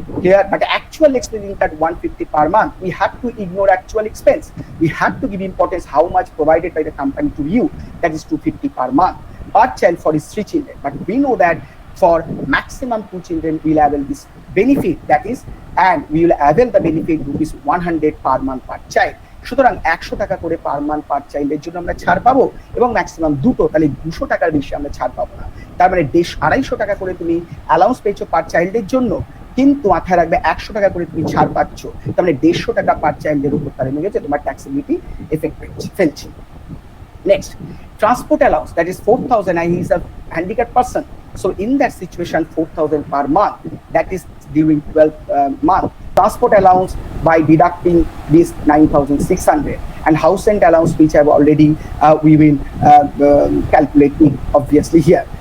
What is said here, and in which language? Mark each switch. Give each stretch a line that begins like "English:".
English: Here, but actual expense at 150 per month. We have to ignore actual expense. We have to give importance how much provided by the company to you. That is 250 per month per child for his 3 children. But we know that for maximum 2 children, we'll avail this benefit. That is, and we will avail the benefit rupees 100 per month per child.
Bangla: সুতরাং 100 টাকা করে per month পার চাইল্ডের জন্য আমরা ছাড় পাবো এবং maximum দুটো, তাহলে 200 টাকার বেশি আমরা ছাড় পাবো না। তার মানে 250 টাকা করে তুমি অ্যালাউন্স পেয়েছো পার চাইল্ডের জন্য, কিন্তু মাথায় রাখবে 100 টাকা করে তুমি ছাড় পাচ্ছ, তার মানে 150 টাকা পার চাইল্ডের উপর তার নেমে গেছে, তোমার ট্যাক্সেবিলিটি এফেক্ট ফেলছে।
English: Next, transport allowance, that is 4,000, and he is a handicapped person. So in that situation, 4,000 per month, that is during 12 month, transport allowance by deducting this 9,600, and house rent allowance, which I've already we will calculate it obviously here.